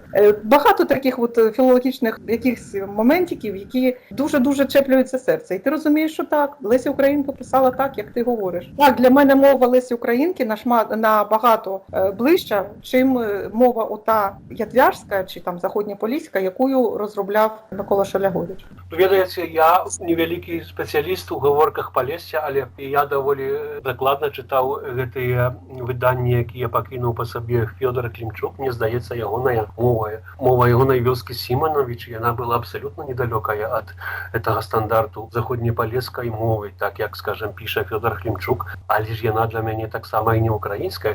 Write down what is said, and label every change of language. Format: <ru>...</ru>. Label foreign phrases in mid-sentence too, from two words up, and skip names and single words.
<uk>Багато таких філологічних якихось моментиків, які дуже-дуже чеплюються серце. І ти розумієш, що так, Леся Українка писала так, як ти говориш. Так, для мене мова Лесі Українки набагато ближча, чим мова ота ятвяжська чи там заходньополіська, яку розробляв Микола Шелягowicz.</uk> <be>Ведаеце, я невялікі спецыяліст у гаворках Полісся, але я даволі дакладна чытаў гэтыя выданні, якія пакінуў па сабе Фёдор Клімчук. Мне здаецца, ягоная мова ягонай вёскі Сіманович, яна была абсалютна недалёкая ад гэтага стандарту заходнепалескай мовы, так як, скажем, піша Фёдор Клімчук, але ж яна для мяне таксама сама і не українська.</be>